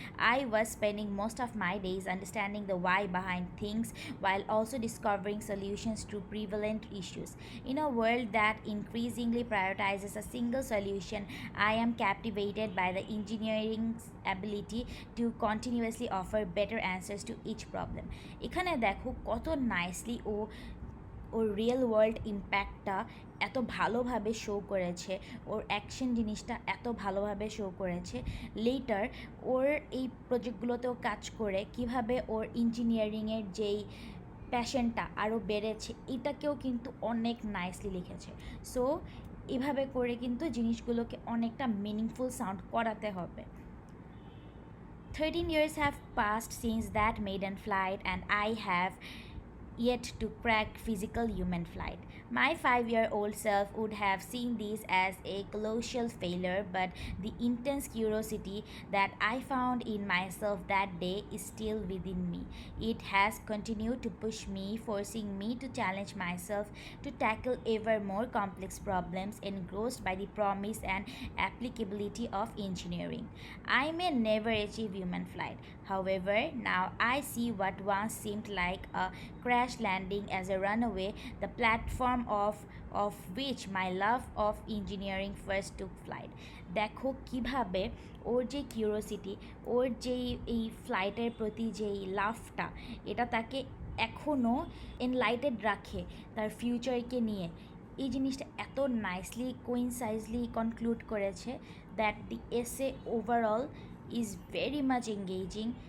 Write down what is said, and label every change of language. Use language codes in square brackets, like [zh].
[en] I was spending most of my days understanding the why behind things while also discovering solutions to prevalent issues. In a world that increasingly prioritizes a single solution, I am captivated by the engineering's ability to continuously offer better answers to each problem. [bn] এখানে দেখো কত nicely ওর real world ইম্প্যাক্টটা এত ভালোভাবে show করেছে, ওর action জিনিসটা এত ভালোভাবে show করেছে। লেটার ওর এই প্রজেক্টগুলোতেও কাজ করে কিভাবে ওর ইঞ্জিনিয়ারিংয়ের যেই প্যাশনটা আরও বেড়েছে, এটাকেও কিন্তু অনেক নাইসলি লিখেছে। সো এভাবে করে কিন্তু জিনিসগুলোকে অনেকটা মিনিংফুল সাউন্ড করাতে হবে। [en] 13 years have passed since that maiden flight, and I have yet to crack physical human flight. My 5-year-old self would have seen this as a colossal failure, but the intense curiosity that I found in myself that day is still within me. It has continued to push me, forcing me to challenge myself to tackle ever more complex problems engrossed by the promise and applicability of engineering. I may never achieve human flight. However, now I see what once seemed like a crash landing as a runaway, the platform of which my love of engineering first took flight. [bn] দেখো কিভাবে ওর যে curiosity, ওর যেই এই ফ্লাইটের প্রতি যেই লাভটা, এটা তাকে এখনও এনলাইটেড রাখে তার ফিউচারকে নিয়ে। এই জিনিসটা এত নাইসলি কোইনসাইজলি কনক্লুড করেছে [en] That the essay overall is very much engaging.